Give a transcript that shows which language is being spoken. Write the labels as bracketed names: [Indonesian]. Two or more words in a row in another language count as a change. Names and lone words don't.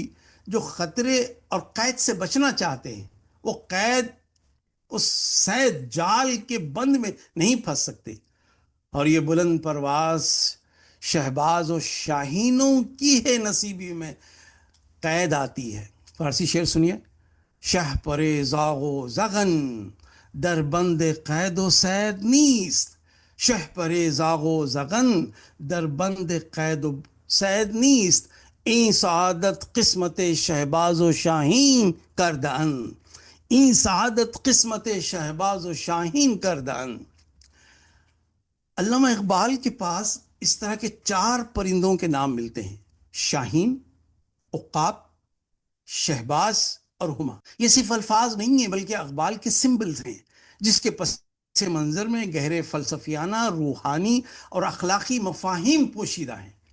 [Urdu] جو خطرے اور قید سے بچنا چاہتے ہیں، وہ قید اس سید جال کے بند میں نہیں پھنس سکتے، اور یہ بلند پرواز شہباز و شاہینوں کی ہے نصیبی میں قید آتی ہے۔ فارسی شعر سنیے: [Persian] شہ پرے زاغ و زغن، در بند قید و سید نیست، شہ پرے زاغ و زغن، در بند قید و سید نیست، این سعادت قسمت شہباز و شاہین کردن، این سعادت قسمت شہباز و شاہین کردن۔ [Urdu] علامہ اقبال کے پاس اس طرح کے 4 پرندوں کے نام ملتے ہیں: شاہین، عقاب، شہباز اور ہما۔ یہ صرف الفاظ نہیں ہیں بلکہ اقبال کے سمبلز ہیں، جس کے پس منظر میں گہرے فلسفیانہ، روحانی اور اخلاقی مفاہیم پوشیدہ ہیں۔